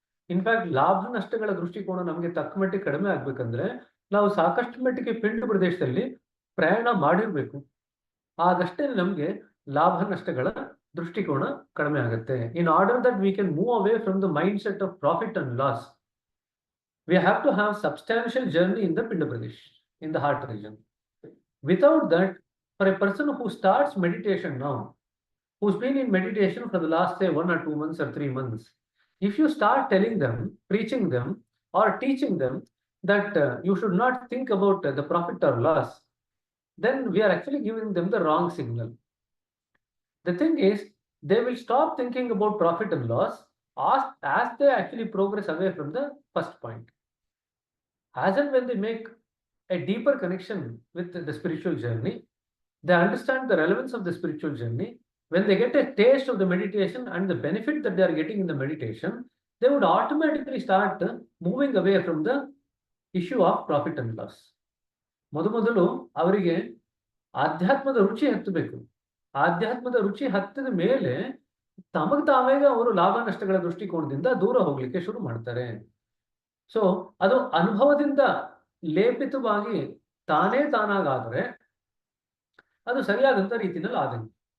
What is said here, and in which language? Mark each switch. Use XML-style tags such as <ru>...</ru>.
<kn>In fact ಲಾಭ ನಷ್ಟಗಳ ದೃಷ್ಟಿಕೋನ ನಮಗೆ ತಕ್ಕ ಮಟ್ಟಿಗೆ ಕಡಿಮೆ ಆಗ್ಬೇಕಂದ್ರೆ ನಾವು ಸಾಕಷ್ಟು ಮಟ್ಟಿಗೆ ಪಿಂಡು ಪ್ರದೇಶದಲ್ಲಿ ಪ್ರಯಾಣ ಮಾಡಿರ್ಬೇಕು. ಆಗಷ್ಟೇ ನಮಗೆ ಲಾಭ ನಷ್ಟಗಳ ದೃಷ್ಟಿಕೋನ ಕಡಿಮೆ ಆಗುತ್ತೆ.</kn> <en>In order that we can move away from the mind set of profit and loss, we have to have substantial journey in the pinda pradesh, in the heart region. Without that, for a person who starts meditation now, who's been in meditation for the last say 1 or 2 months or 3 months, if you start telling them, preaching them or teaching them that you should not think about the profit or loss, then we are actually giving them the wrong signal. The thing is, they will stop thinking about profit and loss as they actually progress away from the first point. As and when they make a deeper connection with the spiritual journey, they understand the relevance of the spiritual journey. When they get a taste of the meditation and the benefit that they are getting in the meditation, they would automatically start moving away from the issue of profit and loss.</en> <kn>ಮೊದಲು ಅವರಿಗೆ ಆಧ್ಯಾತ್ಮದ ರುಚಿ ಹತ್ತಬೇಕು. ಆಧ್ಯಾತ್ಮದ ರುಚಿ ಹತ್ತಿದ ಮೇಲೆ ತಾವೇಗ ಅವರು ಲಾಭ ನಷ್ಟಗಳ ದೃಷ್ಟಿಕೋನದಿಂದ ದೂರ ಹೋಗ್ಲಿಕ್ಕೆ ಶುರು ಮಾಡ್ತಾರೆ. ಸೊ ಅದು ಅನುಭವದಿಂದ ಲೇಪಿತವಾಗಿ ತಾನಾಗಾದರೆ ಅದು ಸರಿಯಾದಂತ ರೀತಿಯಲ್ಲಿ ಆದಂಗೆ.</kn>